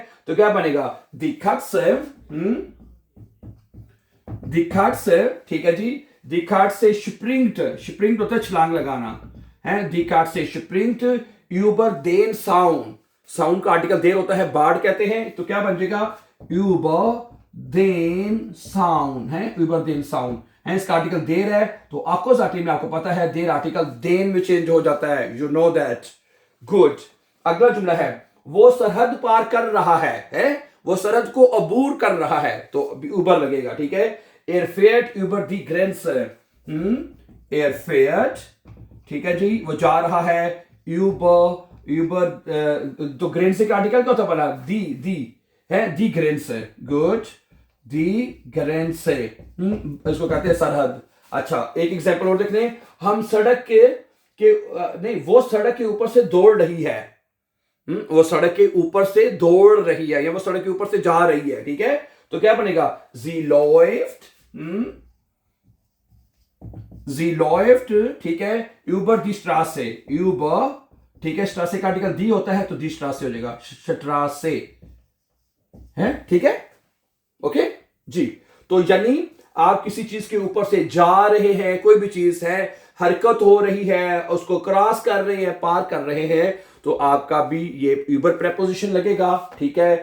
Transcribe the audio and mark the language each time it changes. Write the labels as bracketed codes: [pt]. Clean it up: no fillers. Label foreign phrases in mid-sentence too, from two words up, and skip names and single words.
[hi] तो क्या बनेगा? दिखाट से, ठीक है जी, [de] Die Katze springt [hi] होता है छलांग लगाना है। [de] Die Katze springt über den Zaun। [hi] साउंड का आर्टिकल देर होता है, बाढ़ कहते हैं, तो क्या बन जाएगा [de] über den Zaun [hi] है, [de] über den Zaun [hi] है। इसका आर्टिकल देर है, तो अपोजिट में आपको पता है देर आर्टिकल देन में चेंज हो जाता है, [en] you know that. [hi] गुड। अगला जुमला है वो सरहद पार कर रहा है? वो सरहद को अबूर कर रहा है, तो ऊबर लगेगा, ठीक है। [de] Er fährt über die Grenze। Er fährt, [hi] ठीक है जी, वो जा रहा है über तो Grenze का आर्टिकल क्या होता है बना? दी है, [de] die Grenze। गुड, die Grenze, [hi] इसको कहते हैं सरहद। अच्छा, एक एग्जांपल और देखने, हम सड़क के नहीं, वो सड़क के ऊपर से दौड़ रही है। वो सड़क के ऊपर से दौड़ रही है या वो सड़क के ऊपर से जा रही है, ठीक है। तो क्या बनेगा? [de] sie läuft, [hi] ठीक है, [de] über die Straße, über, [hi] ठीक है, Straße का आर्टिकल दी होता है तो [de] die Straße [hi] हो जाएगा, Straße है, ठीक है। ओके जी। तो यानी आप किसी चीज के ऊपर से जा रहे हैं, कोई भी चीज है, हरकत हो रही है, उसको क्रॉस कर रहे हैं, पार कर रहे हैं, तो आपका भी ये यूबर प्रेपोजिशन लगेगा, ठीक है।